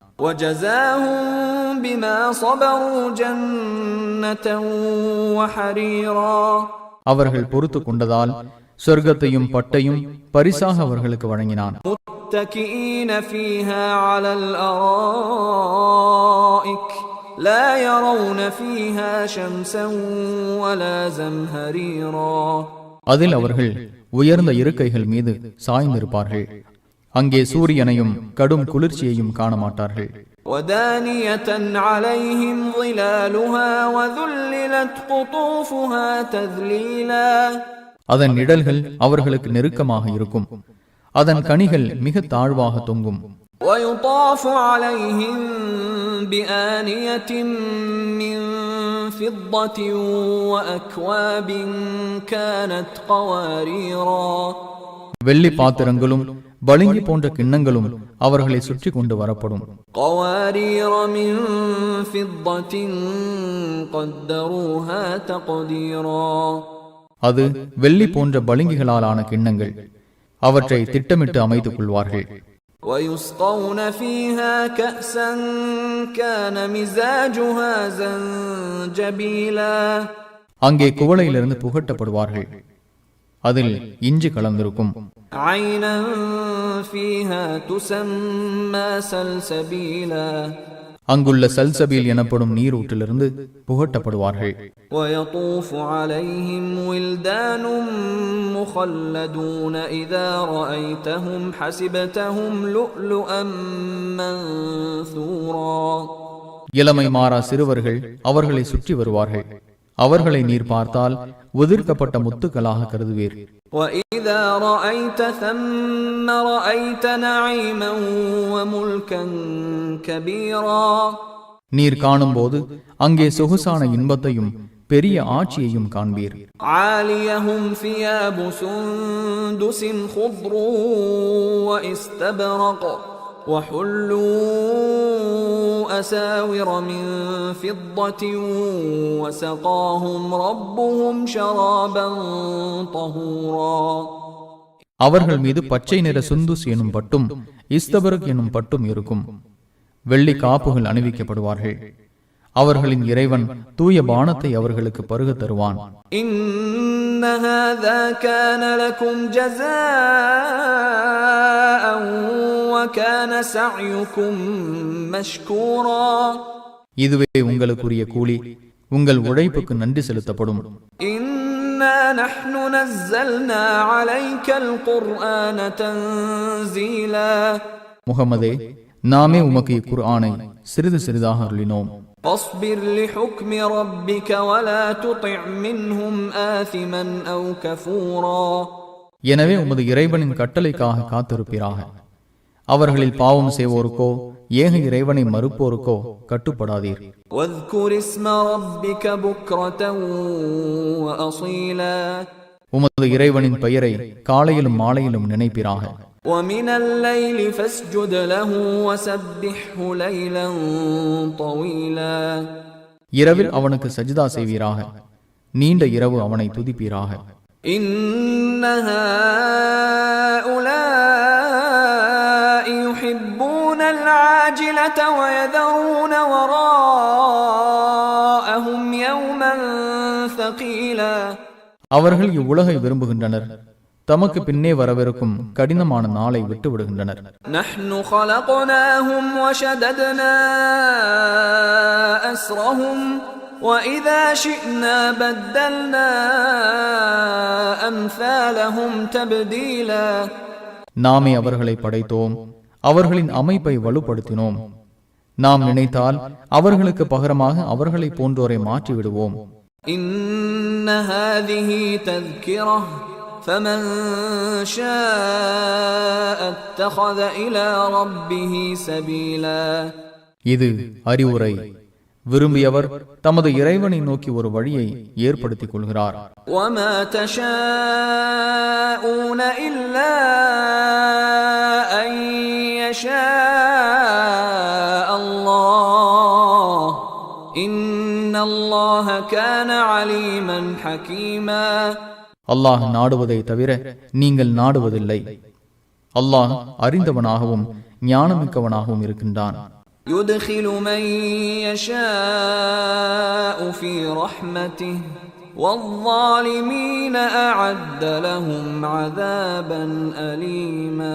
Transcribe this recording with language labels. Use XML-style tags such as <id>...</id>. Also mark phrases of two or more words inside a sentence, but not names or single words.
<ar>وجزاهم بما صبروا جنة وحريرا.</ar> <ta>அவர்கள் பொறுத்து கொண்டதால் சொர்க்கத்தையும் பட்டையும் பரிசாக அவர்களுக்கு வழங்கினான்.</ta> <ar>متكئين فيها على الأرائك لا يرون فيها شمسا ولا زمهريرا.</ar> <ta>அதில் அவர்கள் உயர்ந்த இருக்கைகள் மீது சாய்ந்திருப்பார்கள். அங்கே சூரியனையும் கடும் குளிர்ச்சியையும் காண மாட்டார்கள்.</ta> <ar>ودانية عليهم ظلالها وذللت قطوفها تذليلا.</ar> <ta>அதன் நிழல்கள் அவர்களுக்கு நெருக்கமாக இருக்கும். அதன் கனிகள் மிக தாழ்வாக தொங்கும்.</ta> <ar>ويطاف عليهم بآنية من فضة وأكواب كانت قواريرا.</ar> <ta>வெள்ளி பாத்திரங்களும் பளிங்கு போன்ற கிண்ணங்களும் அவர்களை சுற்றி கொண்டு வரப்படும்.</ta> <ar>قوارير من فضة قدروها تقديرا.</ar> <ta>அது வெள்ளி போன்ற பளிங்குகளாலான கிண்ணங்கள். அவற்றை திட்டமிட்டு அமைத்துக் கொள்வார்கள்.</ta> <ar>ويسقون فيها كأسا كان مزاجها زنجبيلا.</ar> <ta>அங்கே குவளையிலிருந்து புகட்டப்படுவார்கள். அதில் இஞ்சி கலந்திருக்கும்.</ta> <ar>عينا فيها تسمى سلسبيلا.</ar> <ta>அங்குள்ள சல்சபீல் எனப்படும் நீரூற்றிலிருந்து புகட்டப்படுவார்கள்.</ta> <ar>ويطوف عليهم ولدان مخلدون إذا رأيتهم حسبتهم لؤلؤا منثورا.</ar> <ta>இளமை மாறா சிறுவர்கள் அவர்களை சுற்றி வருவார்கள். அவர்களை நீர் பார்த்தால் உதிர்க்கப்பட்ட முத்துக்களாக கருதுவீர்.</ta> <ar>وَإِذَا رَأَيْتَ ثَمَّ رَأَيْتَ نَعِيمًا وَمُلْكًا كَبِيرًا</ar> <ta>நீர் காணும்போது அங்கே சொகுசான இன்பத்தையும் பெரிய ஆட்சியையும் காண்பீர்.</ta> <ar>عَالِيَهُمْ ثِيَابُ سُنْدُسٍ خُضْرٌ وَإِسْتَبْرَقٌ وَحُلُّوا أَسَاوِرَ مِنْ فِضَّةٍ وَسَقَاهُمْ رَبُّهُمْ شَرَابًا طَهُورًا</ar> <ta>அவர்கள் மீது பச்சை நிற சுந்துஸ் எனும் பட்டும் இஸ்தபரக் எனும் பட்டும் இருக்கும். வெள்ளி காப்புகள் அணிவிக்கப்படுவார்கள். அவர்களின் இறைவன் தூய பானத்தை அவர்களுக்கு பருக தருவான்.</ta> <ar>إِنَّ هَذَا كَانَ لَكُمْ جَزَاءً وَكَانَ سَعْيُكُمْ مَشْكُورًا</ar> <ta>இதுவே உங்களுக்குரிய கூலி, உங்கள் உழைப்புக்கு நன்றி செலுத்தப்படும்.</ta> <ar>إِنَّا نَحْنُ نَزَّلْنَا عَلَيْكَ الْقُرْآنَ تَنزِيلًا</ar> <ta>முகமதே, நாமே உமக்கு இக்குர்ஆனை சிறிது சிறிதாக அருளினோம்.</ta> <ar>فاصبر لحكم ربك ولا تطع منهم آثما أو كفورا</ar> <ta>எனவே உமது இறைவனின் கட்டளைக்காக காத்திருப்பீராக. அவர்களில் பாவம் செய்வோருக்கோ ஏக இறைவனை மறுப்போருக்கோ கட்டுப்படாதீர்.</ta> <ar>واذكر اسم ربك بكرة وأصيلا</ar> <ta>உமது இறைவனின் பெயரை காலையிலும் மாலையிலும் நினைப்பீராக.</ta> <ar>ومن الليل فاسجد له وسبحه ليلا طويلا</ar> <ta>இரவில் அவனுக்கு சஜ்தா செய்வீராக. நீண்ட இரவு அவனை துதிப்பீராக.</ta> <ar>إن هؤلاء يحبون العاجلة ويذرون وراءهم يوما ثقيلا</ar> <ta>அவர்கள் இவ்வுலகை விரும்புகின்றனர், தமக்கு பின்னே வரவிருக்கும் கடினமான நாளை விட்டு விடுகின்றனர்.</ta> <ar>نحن خلقناهم وشددنا أسرهم وإذا شئنا بدلنا أمثالهم تبديلا</ar> <ta>நாமே அவர்களை படைத்தோம், அவர்களின் அமைப்பை வலுப்படுத்தினோம். நாம் நினைத்தால் அவர்களுக்கு பகரமாக அவர்களை போன்றோரை மாற்றிவிடுவோம்.</ta> <ar>إن هذه تذكرة فمن شاء اتخذ إلى ربه سبيلا</ar> <ta>இது அறிவுரை. விரும்பியவர் தமது இறைவனை நோக்கி ஒரு வழியை ஏற்படுத்திக் கொள்கிறார்.</ta> <ar>وما تشاءون إلا أن يشاء الله إن الله كان عليما حكيما</ar> <ta>அல்லாஹ் நாடுவதை தவிர நீங்கள் நாடுவதில்லை. அல்லாஹ் அறிந்தவனாகவும் ஞானமிக்கவனாகவும் இருக்கின்றான்.</ta> <ar>يدخل من يشاء في رحمته والظالمين أعد لهم عذابا أليما</ar>